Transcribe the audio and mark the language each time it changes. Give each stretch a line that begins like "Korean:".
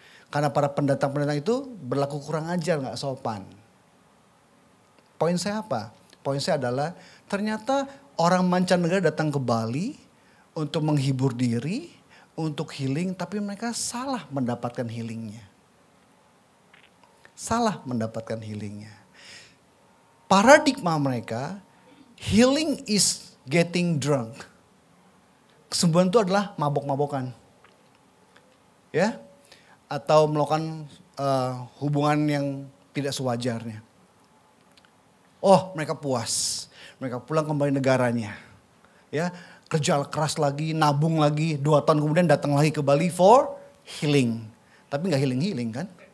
Indonesian: Karena para pendatang-pendatang itu berlaku kurang ajar, gak sopan. Poin saya apa? Poin saya adalah ternyata orang mancanegara datang ke Bali untuk menghibur diri, untuk healing, tapi mereka salah mendapatkan healingnya. Salah mendapatkan healingnya. Paradigma mereka,
English: healing is getting drunk.
Indonesian: Kesembuhan itu adalah mabok-mabokan. Ya, atau melakukan hubungan yang tidak sewajarnya. Oh, mereka puas. Mereka pulang kembali negaranya. Ya, kerja keras lagi, nabung lagi, 2 tahun kemudian datang lagi ke Bali
English: for healing.
Indonesian: Tapi gak healing-healing kan?